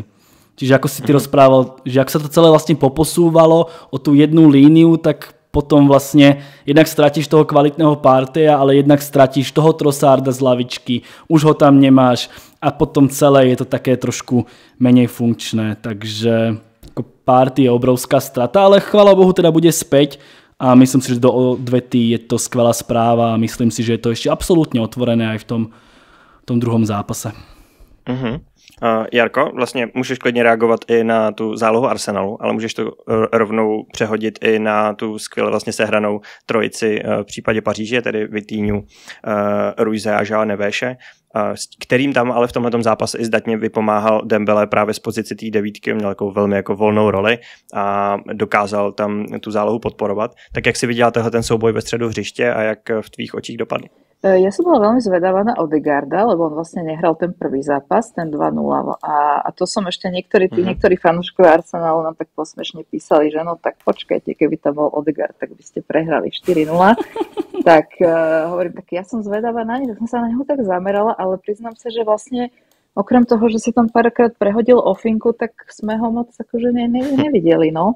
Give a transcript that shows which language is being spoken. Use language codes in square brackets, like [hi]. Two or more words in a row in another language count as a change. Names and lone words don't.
[sk] Čiže ako si ty rozprával, že ak sa to celé vlastne poposúvalo o tú jednu líniu, tak potom vlastne jednak stratíš toho kvalitného Parteyha, ale jednak stratíš toho Trossarda z lavičky, už ho tam nemáš, a potom celé je to také trošku menej funkčné, takže ako Partey je obrovská strata, ale chvála Bohu teda bude späť a myslím si, že do odvety je to skvelá správa a myslím si, že je to ešte absolútne otvorené aj v tom druhom zápase. [cs] Jarko, vlastně můžeš klidně reagovat i na tu zálohu Arsenalu, ale můžeš to rovnou přehodit i na tu skvěle vlastně sehranou trojici v případě Paříže, tedy Vitinhu, Ruize a Joao Nevéše, kterým tam ale v tomhletom zápase i zdatně vypomáhal Dembele právě z pozici té devítky, měl jako velmi jako volnou roli a dokázal tam tu zálohu podporovat. Tak jak si viděla ten souboj ve středu hřiště a jak v tvých očích dopadl? [sk] Ja som bola veľmi zvedavá na Odegaarda, lebo on vlastne nehral ten prvý zápas, ten 2-0 a to som ešte niektorí fanúšikovia Arsenalu nám tak posmešne písali, že no tak počkajte, keby tam bol Odegaard, tak by ste prehrali 4-0. Tak hovorím, tak ja som zvedavá na ne, tak som sa na neho tak zamerala, ale priznám sa, že vlastne okrem toho, že si tam párkrát prehodil ofinku, tak sme ho moc akože nevideli, no.